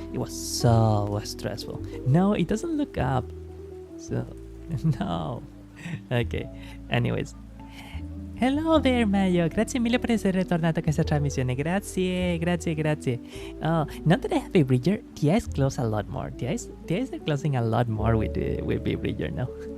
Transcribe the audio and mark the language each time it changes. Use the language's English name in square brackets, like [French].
[English] It was so stressful. No, it doesn't look up, so no. Ok, anyways, hello there [Italian] Mayo, grazie mille per essere ritornato a questa trasmissione. Grazie. [English] Now that I have a bridger, the eyes close a lot more. The eyes are closing a lot more with Big Bridger now.